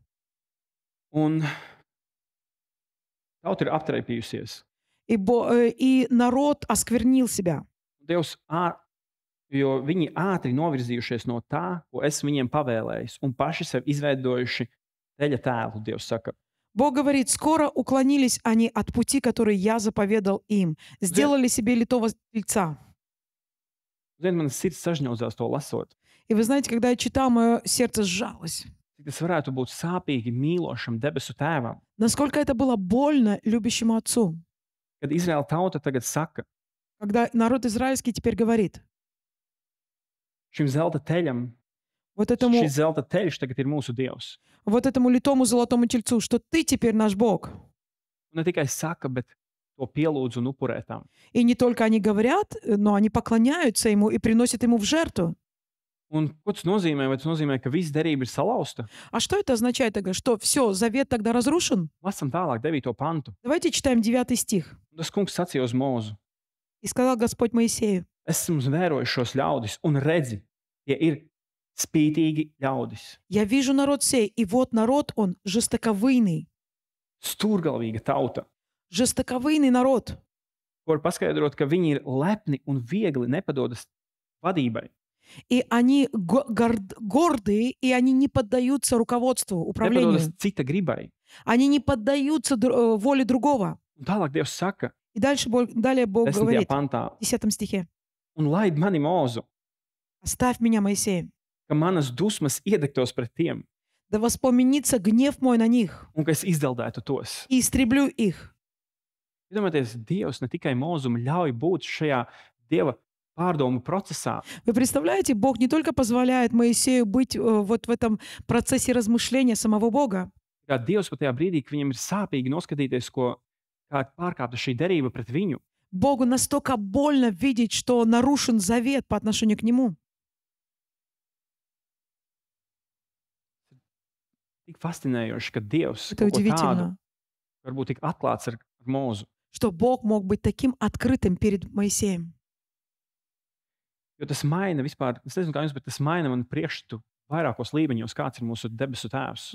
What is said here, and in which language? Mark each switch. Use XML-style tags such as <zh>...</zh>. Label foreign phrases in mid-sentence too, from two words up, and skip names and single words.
<lv>Un tauta ir aptraipījusies.</lv> <ru>И народ осквернил себя.</ru> <lv>Dievs, jo viņi ātri novirzījušies no tā, ko esmu viņiem pavēlējis, un paši sev izveidojuši teļa tēlu, Dievs saka.</lv> <ru>Бог говорит, скоро уклонились они от пути, который я заповедал им. Сделали себе литого тельца.</ru> <lv>Ziniet, manas sirds sažņaudzās to lasot.</lv> <ru>И вы знаете, когда я читал, мое сердце сжалось.</ru> <lv>Cik tas varētu būt sāpīgi mīlošam debesu tēvam,</lv> <ru>Насколько это было больно любящему отцу.</ru> <lv>kad Izraēla tauta tagad saka</lv> <ru>Когда народ израильский теперь говорит,</ru> <lv>šim zelta teļam,</lv> <ru>вот этому</ru> <lv>šis zelta teļš tagad ir mūsu Dievs.</lv> <ru>литому золотому тельцу, что ты теперь наш Бог.</ru> <lv>Un ne tikai saka, bet to pielūdz un upurē tam.</lv> <ru>И не только они говорят, но они поклоняются ему и приносят ему в жертву.</ru> <lv>Un ko tas nozīmē? Vai tas nozīmē, ka visa derība ir salauzta?</lv> <ru>А что это означает тогда? Что все, завет тогда разрушен?</ru> <lv>Lasam tālāk 9. pantu.</lv> <ru>Давайте читаем 9 стих.</ru> <lv>Tas kungs sacīja uz Mūzu.</lv> <ru>И сказал Господь Моисею,</ru> <lv>Esmu vērojis šos ļaudis un redzi, tie ir spītīgi ļaudis.</lv> <ru>я вижу народ сей, и вот народ он жестоковыйный.</ru> <lv>Stūrgalvīga tauta.</lv> <ru>Жестоковыйный народ.</ru> <lv>Var paskaidrot, ka viņi ir lepni un viegli nepadodas vadībai.</lv> <ru>И они гордые, и они не поддаются руководству, управлению.</ru> <lv>Nepadodas cita gribai.</lv> <ru>Они не поддаются воле другого.</ru> <lv>Un tālāk Dievs saka,</lv> <ru>И далее Бог 10. говорит</ru> <lv>pantā,</lv> <ru>в 10 стихе.</ru> <lv>un laid mani Mūzu,</lv> <ru>«Оставь меня, Моисей,</ru> <lv>ka manas dusmas iedegtos pret tiem,</lv> <ru>да воспламенится гнев мой на них,</ru> <lv>un ka es izdeldētu tos.</lv> <ru>и истреблю их».</ru> <lv>Iedomājieties, Dievs ne tikai Mūzum ļauj būt šajā Dieva pārdomu procesā,</lv> <ru>Вы представляете, Бог не только позволяет Моисею быть вот в этом процессе размышления самого Бога,</ru> <lv>kā Dievs pat tajā brīdī, ka viņam ir sāpīgi noskatīties, kā pārkāpta šī derība pret viņu.</lv> <ru>Богу настолько больно видеть, что нарушен завет по отношению к Нему.</ru> <lv>Tik fascinējoši, ka Dievs</lv> <ru>Это</ru> <lv>kaut ko tādu</lv> <ru>удивительно,</ru> <lv>varbūt tik atklāts ar Mūzu.</lv> <ru>что Бог мог быть таким открытым перед Моисеем.</ru> <lv>Jo tas maina vispār, es nezinu, kā jums, bet tas maina man priekšstatu vairākos līmeņos, kāds ir mūsu debesu tēvs.</lv>